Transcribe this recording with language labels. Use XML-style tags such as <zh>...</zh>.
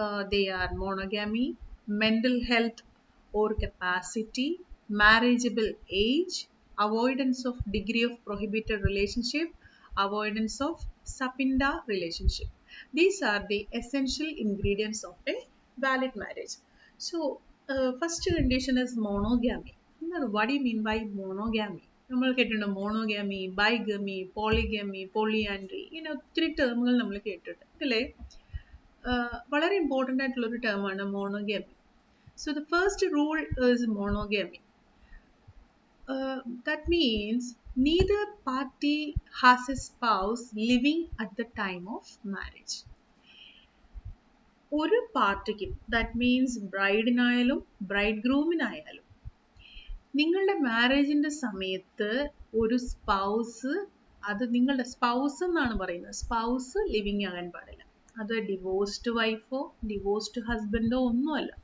<en>They are monogamy, mental health or capacity, marriageable age, avoidance of degree of prohibited relationship, avoidance of Sapinda relationship. These are the essential ingredients of a valid marriage. So, first condition is monogamy. What do you mean by monogamy?</en> <ml>നമ്മൾ കേട്ടിട്ടുണ്ട് monogamy, ബൈഗമി, polygamy, polyandry, ഇങ്ങനെ ഒത്തിരി ടേമുകൾ നമ്മൾ കേട്ടിട്ടുണ്ട് അല്ലേ? വളരെ important ആയിട്ടുള്ളൊരു ടേമാണ് monogamy.</ml> <en>So the first rule is monogamy. That means neither party has a spouse living at the time of marriage.</en> <ml>ഒരു പാർട്ടിക്കും,</ml> <en>that means</en> <ml>ബ്രൈഡിനായാലും ബ്രൈഡ് ഗ്രൂമിനായാലും, നിങ്ങളുടെ മാരേജിന്റെ സമയത്ത് ഒരു സ്പൗസ്, അത് നിങ്ങളുടെ സ്പൗസ് എന്നാണ് പറയുന്നത്, സ്പൗസ് ലിവിങ് ആകാൻ പാടില്ല. അത് ഡിവോഴ്സ്ഡ് വൈഫോ ഡിവോഴ്സ്ഡ് ഹസ്ബൻഡോ ഒന്നുമല്ല.</ml>